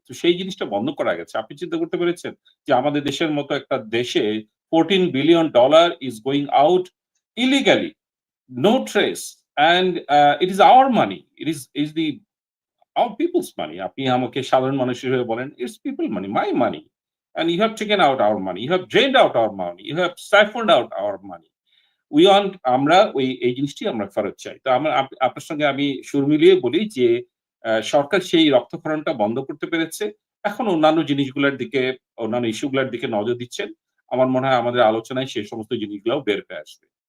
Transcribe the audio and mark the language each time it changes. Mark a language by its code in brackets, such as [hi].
[bn] তো সেই জিনিসটা বন্ধ করা গেছে। আপনি চিন্তা করতে পেরেছেন যে আমাদের দেশের মতো একটা দেশে [en] $14 billion is going out illegally, no trace, and it is our money, it is the our people's money. [bn] আপনি আমাকে সাধারণ মানুষ হিসেবে বলেন, [en] it's people money, my money. And you have taken out our money. You have drained out our money. You have siphoned out our money. We want [bn] আমরা এই জিনিসটি আমরা ফেরত চাই। তো আপনার সঙ্গে আমি সুর মিলিয়ে বলি যে সরকার সেই রক্তক্ষরণটা বন্ধ করতে পেরেছে। এখন অন্যান্য জিনিসগুলোর দিকে, অন্যান্য ইস্যুগুলোর দিকে নজর দিচ্ছেন। আমার মনে হয় আমাদের আলোচনায় সেই সমস্ত জিনিসগুলোও বের হয়ে আসবে।